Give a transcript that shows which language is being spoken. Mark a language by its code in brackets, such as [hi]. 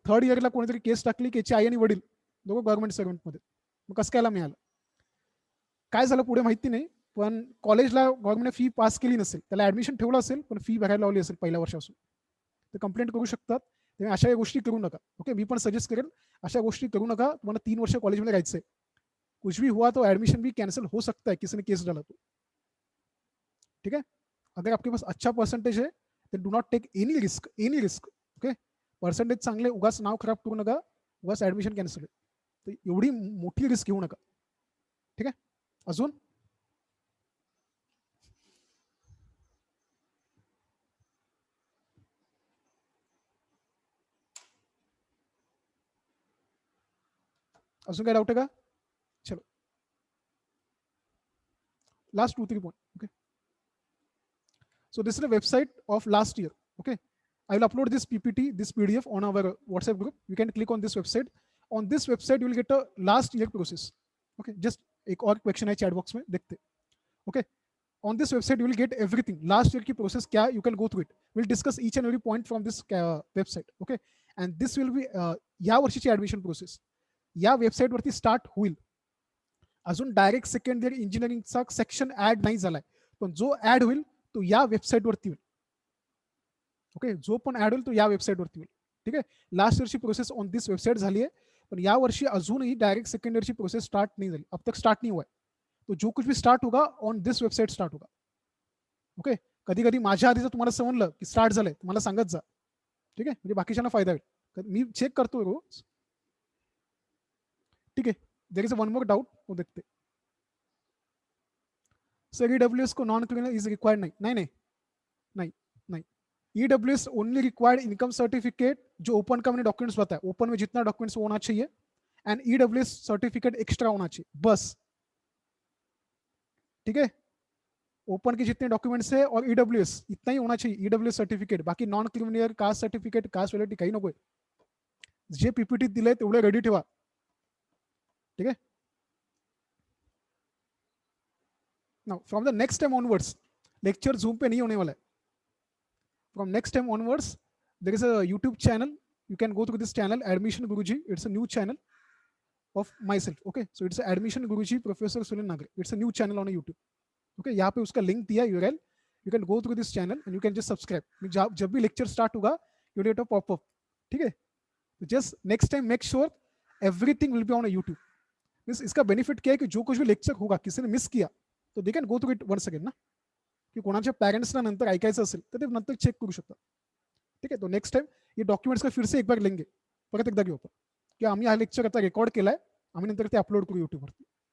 [mr] Third इयरला कोणीतरी केस टाकली की याची आई आणि वडील दोघं गव्हर्नमेंट सर्व्हंटमध्ये. मग कसं कायला मिळालं, काय झालं पुढे माहिती नाही. पण कॉलेजला गव्हर्नमेंट फी पास केली नसेल, त्याला ऍडमिशन ठेवलं असेल पण फी भरायला लावली असेल पहिल्या वर्षापासून, तर कंप्लेंट करू शकतात. तुम्ही अशा गोष्टी करू नका. ओके, मी पण सजेस्ट करेल अशा गोष्टी करू नका. तुम्हाला 3 वर्ष कॉलेजमध्ये राहायचंय, [hi] कुछ भी हुआ तो एडमिशन भी कैंसिल हो सकता है, किसी ने केस डाला तो. ठीक है, अगर आपके पास अच्छा परसेंटेज है [en] then do not take any risk. [mr] Okay, percentage चांगले, उगाच नाव खराब करू नका, उगाच ऍडमिशन कॅन्सल आहे. तर एवढी मोठी रिस्क घेऊ नका. ठीक आहे, अजून अजून काय डाऊट आहे का? [hi] चलो, last 2-3 point. [en] Okay, so this is a website of last year. Okay, I will upload this PPT, this PDF on our WhatsApp group. You can click on this website. On this website you will get a last year process. Okay, just [hi] एक और question है chat box में, देखते. [en] Okay, on this website you will get everything. Last year [hi] की process क्या, [en] you can go through it. We'll discuss each and every point from this website. Okay, and this will be [mr] या वर्षीची admission process या website वरती start होईल. अजून direct second year इंजिनिअरिंगचा section add नाही झालाय, पण जो ऍड होईल तो या वेबसाईट वरती होईल. ओके, जो पण ऍड होईल तो या वेबसाईट वरती होईल. ठीक आहे, last ईयरची process [en] on this website [mr] झाली आहे, पण या वर्षी अजूनही डायरेक्ट सेकंड ईयरची प्रोसेस स्टार्ट नहीं झाली, [hi] अब तक स्टार्ट नहीं हुआ है. तो जो कुछ भी स्टार्ट होगा [en] on this website [hi] स्टार्ट होगा. [mr] ओके, कधी कधी माझ्या आधी जर तुम्हाला समजलं की स्टार्ट झालंय, तुम्हाला सांगत जा. ठीक आहे, म्हणजे बाकीच्यांना फायदा होईल. मी चेक करतो रोज. ठीक आहे, [en] there is one more doubt, [hi] वो देखते. सर ईडब्ल्यूएस को नॉन क्रिमिनल इज रिक्वायर्ड नहीं, नहीं नहीं नहीं नहीं. EWS only required income certificate जो ओपन का मैंने डॉक्यूमेंट्स बताया, ओपन में जितना डॉक्यूमेंट्स होना चाहिए, एंड ईडब्ल्यूएस सर्टिफिकेट एक्स्ट्रा होना चाहिए बस. ठीक है, ओपन के जितने डॉक्यूमेंट्स है और ईडब्ल्यूएस इतना ही होना चाहिए, ईडब्ल्यूएस सर्टिफिकेट. [mr] बाकी non criminal, caste certificate, caste validity काही नकोय. जे पीपीटी दिलंय तेवढे रेडी ठेवा. [hi] ठीक है, [en] now from the next time onwards [hi] lecture zoom पे नहीं होने वाला है. [en] From next time onwards, there is a YouTube channel. You can go through this channel, Admission Guruji. It's a new channel of myself. Okay, so it's Admission Guruji, Professor Sunil Nagre. It's a new channel on YouTube. [hi] Okay, यहाँ पे उसका link दिया URL. [en] You can go through this channel and you can just subscribe. [hi] जब भी lecture start होगा, [en] you will get a pop-up. [hi] ठीक है, तो [en] just next time make sure everything will be on a YouTube. [hi] इसका benefit क्या है कि जो कुछ भी लेक्चर होगा किसी ने मिस किया तो [en] they can go through it once again [hi] ना, [mr] की कोणाच्या पेरेंट्सना नंतर ऐकायचं असेल तर ते नंतर चेक करू शकतात. ठीक आहे, [hi] तो नेक्स्ट टाइम ये डॉक्युमेंट्स का फिर से एक बार लेंगे, [mr] परत एकदा घेऊ आपण की आम्ही हा लेक्चर आता रेकॉर्ड केलाय, आम्ही नंतर ते अपलोड करू यूट्यूबवरती.